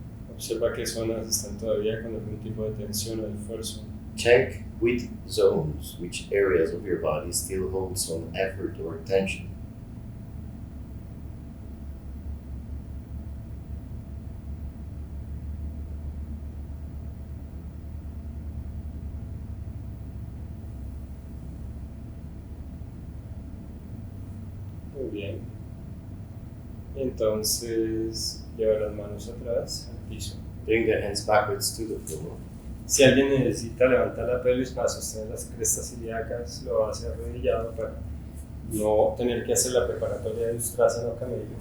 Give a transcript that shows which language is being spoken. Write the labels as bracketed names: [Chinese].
[Spanish] Observa qué zonas están todavía con algún tipo de tensión o de esfuerzo. [English] Check which zones, which areas of your body still hold some effort or tension. [Spanish] Muy bien. Entonces, lleva las manos atrás al piso. [English] Bring the hands backwards to the floor. [Spanish] Si alguien necesita levantar la pelvis para sostener las crestas ilíacas, lo hace arrodillado para no tener que hacer la preparatoria de ustrasana o camello.